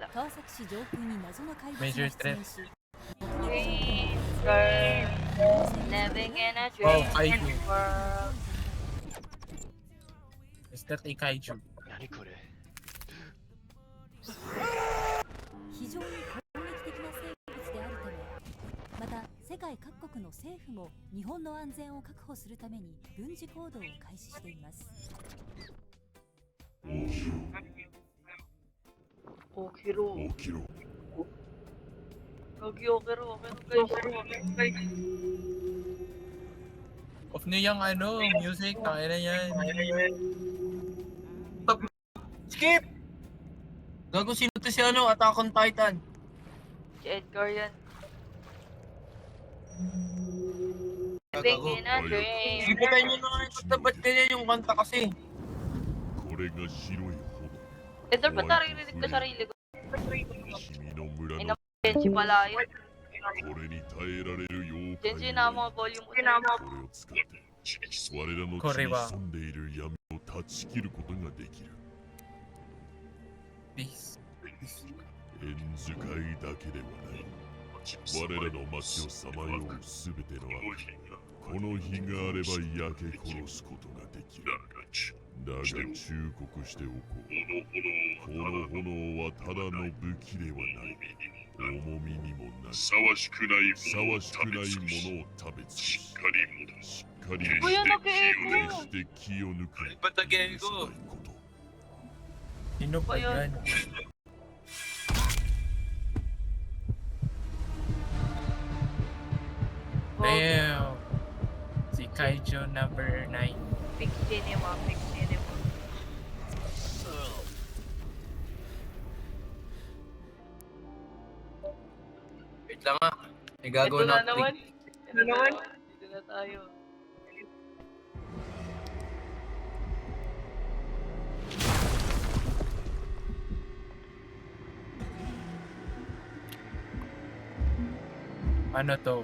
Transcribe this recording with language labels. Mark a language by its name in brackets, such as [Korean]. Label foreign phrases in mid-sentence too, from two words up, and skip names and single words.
[English] Major threat. Green girl, living in a Wow, dream kaiju. world. Is that a kaiju? [Japanese] 何これ非常に攻撃的な生物であるため、また世界各国の政府も日本の安全を確保するために軍事行動を開始しています。 Okiro. Okiro. [Filipino] Gagi Okiro. Guys. Off niyo yung music. Kaya na yan. Skip! Gago, sino to si Attack on Titan? Si Edgar yan. Gago. [English] Living in a dream. [Filipino] Ipitan nyo na nga ba't ganyan yung kanta kasi? [Japanese] これが白い [Filipino] Edgar, ba't naririnig ka sarili ko? [Japanese] 炎君の村の [Filipino] Genji pala yun. [Japanese] これに耐えられる妖怪 [Filipino] Genji na mga volume mo na. [Japanese] これを使って我らの地に潜んでいる闇を断ち切ることができる [English] Please. [Japanese] 縁使いだけではない我らの町をさまようすべての悪この火があれば焼け殺すことができるだが忠告しておこうこの炎はただの武器ではない重みにもなるふさわしくないものを食べ尽くししっかり [Filipino] Kuya, nag-echo. [Japanese] して気を抜く [Filipino] Ba't nag-echo? [Japanese] こと [Filipino] Sino pa yan? Damn. Si Kaiju number 9. [English] Big cinema. [Filipino] Wait lang nga. May gagawin Ito na ako. naman. Dito na tayo. Ano to?